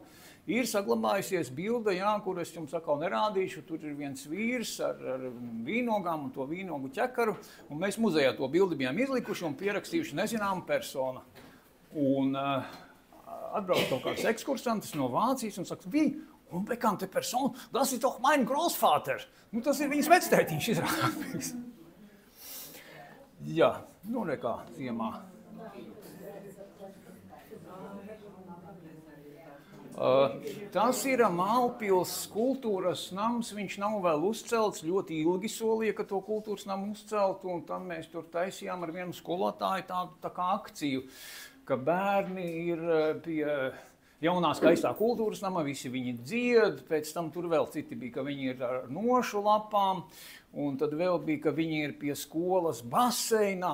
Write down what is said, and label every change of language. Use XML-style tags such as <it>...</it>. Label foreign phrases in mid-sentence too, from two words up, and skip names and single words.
<lv>Ir saglabājusies bilde, jā, kur es jums atkal nerādīšu, tur ir viens vīrs ar vīnogām un to vīnogu ķekaru, un mēs muzejā to bildi bijām izlikuši un pierakstījuši nezināmu personu. Un atbrauc kaut kāds ekskursantis no Vācijas un saka, un</lv> <de>bekannte Person, das ist doch mein Großvater.</de> <lv>Nu, tas ir viņas vectētiņš izrādās. Jā, nu nekā, ziemā. Tas ir Mālpils kultūras nams, viņš nav vēl uzcelts, ļoti ilgi solīja, ka to kultūras namu uzceltu, un tad mēs tur taisījām ar vienu skolotāju tādu tā kā akciju, ka bērni ir pie jaunā skaistā kultūras nama, visi viņi dzied, pēc tam tur vēl citi bija, ka viņi ir ar nošu lapām, un tad vēl bija, ka viņi ir pie skolas baseinā.</lv>